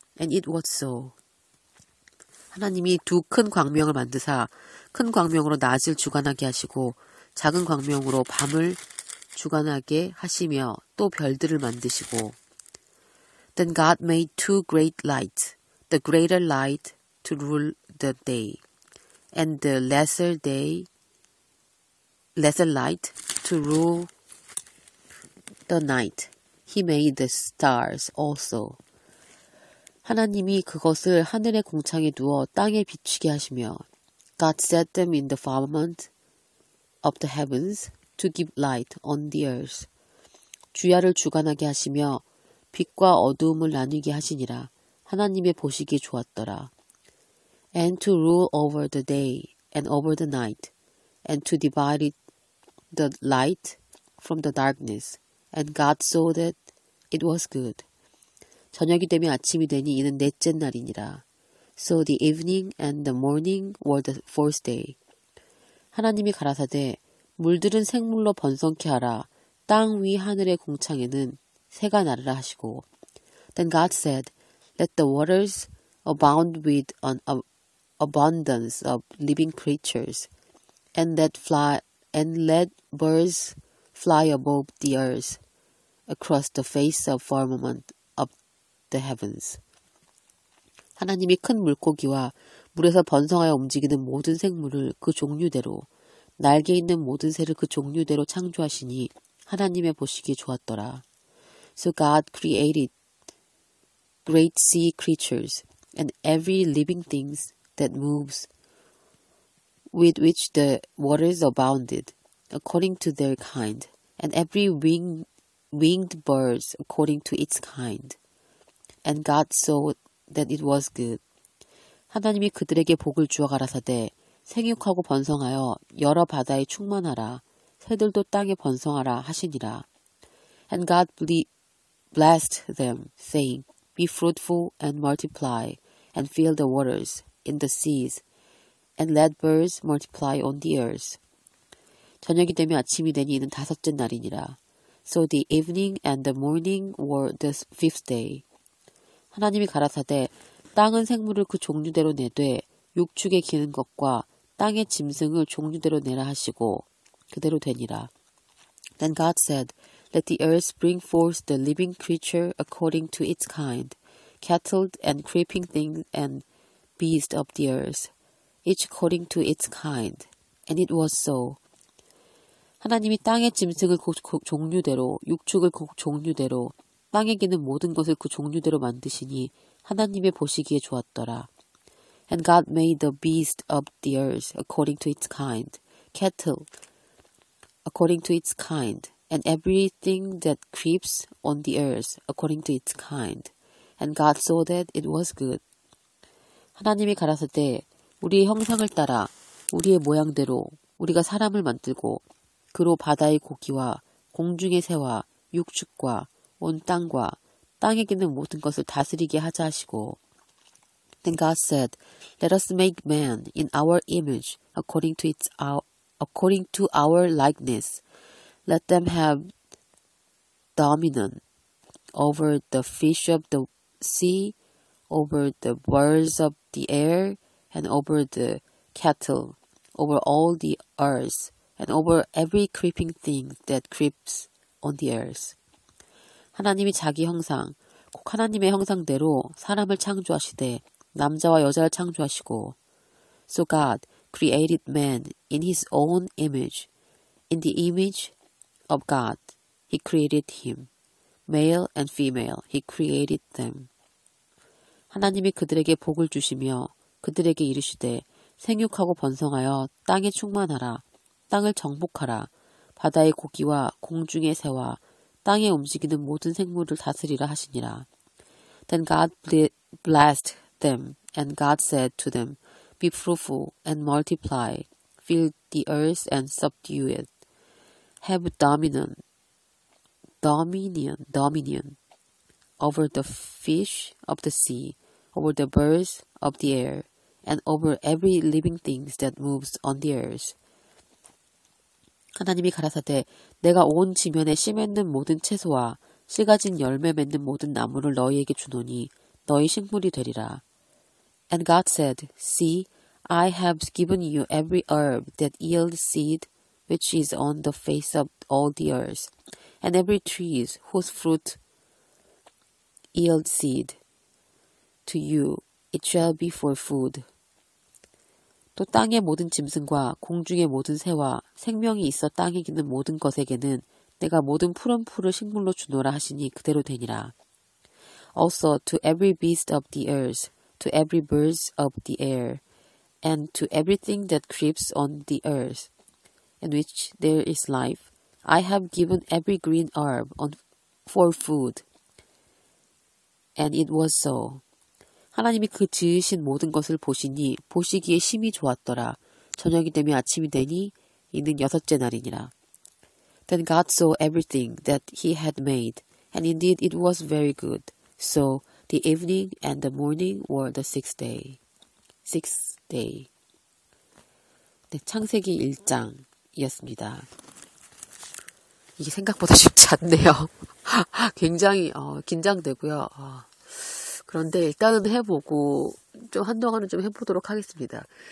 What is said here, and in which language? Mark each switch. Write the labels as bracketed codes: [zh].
[en] And it was so. [ko] 하나님이 두 큰 광명을 만드사 큰 광명으로 낮을 주관하게 하시고 작은 광명으로 밤을 주관하게 하시며 또 별들을 만드시고. [en] Then God made two great lights, the greater light to rule the day, and the lesser light to rule the night. He made the stars also. [ko] 하나님이 그것을 하늘의 공창에 두어 땅에 비추게 하시며 [en] God set them in the firmament of the heavens to give light on the earth. [ko] 주야를 주관하게 하시며 빛과 어두움을 나누게 하시니라. 하나님의 보시기에 좋았더라. [en] And to rule over the day and over the night, and to divide the light from the darkness. And God saw that it was good. [ko] 저녁이 되며 아침이 되니 이는 넷째 날이니라. [en] So the evening and the morning were the fourth day. [ko] 하나님이 가라사대 물들은 생물로 번성케 하라. 땅 위 하늘의 공창에는 새가 나르라 하시고. [en] Then God said, Let the waters abound with an abundance of living creatures, and let birds fly above the earth across the face of firmament of the heavens. [ko] 하나님이 큰 물고기와 물에서 번성하여 움직이는 모든 생물을 그 종류대로, 날개 있는 모든 새를 그 종류대로 창조하시니 하나님의 보시기에 좋았더라. [en] So God created great sea creatures and every living thing that moves, with which the waters abounded, according to their kind, and every winged birds according to its kind. And God saw that it was good. [ko] 하나님이 그들에게 복을 주어 가라사대 생육하고 번성하여 여러 바다에 충만하라. 새들도 땅에 번성하라 하시니라. [en] And God blessed them, saying, Be fruitful and multiply, and fill the waters in the seas, and let birds multiply on the earth. [ko] 저녁이 되며 아침이 되니 이는 다섯째 날이니라. [en] So the evening and the morning were the fifth day. [ko] 하나님이 가라사대 땅은 생물을 그 종류대로 내되 육축에 기는 것과 땅의 짐승을 종류대로 내라 하시고 그대로 되니라. [en] Then God said, Let the earth bring forth the living creature according to its kind, cattle and creeping things and beasts of the earth, each according to its kind. And it was so. [ko] 하나님이 땅의 짐승을 그 종류대로, 육축을 그 종류대로, 땅에 기는 모든 것을 그 종류대로 만드시니 하나님의 보시기에 좋았더라. [en] And God made the beast of the earth according to its kind, cattle according to its kind, and everything that creeps on the earth according to its kind. And God saw that it was good. [ko] 하나님이 가라사대 우리의 형상을 따라 우리의 모양대로 우리가 사람을 만들고 그로 바다의 고기와 공중의 새와 육축과 온 땅과 땅에 기는 모든 것을 다스리게 하자 하시고. [en] Then God said, Let us make man in our image according to our likeness. Let them have dominion over the fish of the sea, over the birds of the air, and over the cattle, over all the earth, and over every creeping thing that creeps on the earth. [ko] 하나님이 자기 형상, 곧 하나님의 형상대로 사람을 창조하시되 남자와 여자를 창조하시고. [en] So God created man in his own image. In the image of God. He created him. Male and female. He created them. [ko] 하나님이 그들에게 복을 주시며 그들에게 이르시되 생육하고 번성하여 땅에 충만하라. 땅을 정복하라. 바다의 고기와 공중의 새와 땅에 움직이는 모든 생물을 다스리라 하시니라. [en] Then God blessed them, and God said to them, Be fruitful and multiply, fill the earth and subdue it. Have dominion over the fish of the sea, over the birds of the air, and over every living thing that moves on the earth. [ko] 하나님이 가라사대 내가 온 지면에 씨 맺는 모든 채소와 씨 가진 열매 맺는 모든 나무를 너희에게 주노니 너희 식물이 되리라. [en] And God said, See, I have given you every herb that yields seed, which is on the face of all the earth, and every tree whose fruit yields seed. To you it shall be for food. [ko] 또 땅의 모든 짐승과 공중의 모든 새와 생명이 있어 땅에 기는 모든 것에게는 내가 모든 푸른 풀을 식물로 주노라 하시니 그대로 되니라. [en] Also to every beast of the earth, to every bird of the air, and to everything that creeps on the earth, in which there is life, I have given every green herb for food. And it was so. [ko] 하나님이 그 지으신 모든 것을 보시니 보시기에 심히 좋았더라. 저녁이 되며 아침이 되니 이는 여섯째 날이니라. [en] Then God saw everything that he had made, and indeed it was very good. So the evening and the morning were the sixth day. [ko] 네, 창세기 1장이었습니다. 이게 생각보다 쉽지 않네요. 굉장히 긴장되고요. 그런데 일단은 해보고 좀 한동안은 좀 해보도록 하겠습니다.